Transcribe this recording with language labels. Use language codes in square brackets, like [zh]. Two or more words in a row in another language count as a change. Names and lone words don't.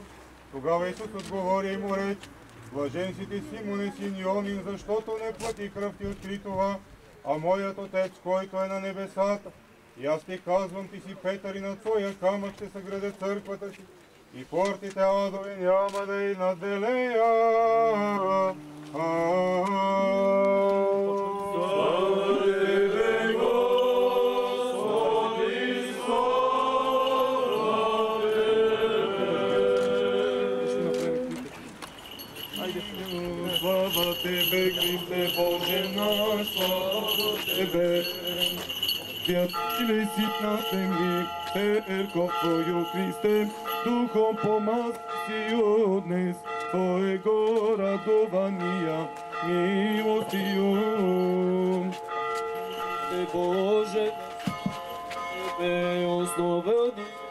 [bg] Тогава Исус отговори и му рече: блажен си ти, Симоне, син Йонин, защото не плът и кръв ти откри това, а моят Отец, който е на небесата. И аз ти казвам, ти си Петър, и на твоя камък ще съградя църквата си, и портите адови няма да й наделея. [cu] Слава Тебе, Господи, слава Тебе. Слава Тебе, Христе Боже наш, слава Тебе. Святиле си на земли, церков Твою, Христе, духом помазси от днес, Твоего радования, милостию. Те Боже, Тебе основани,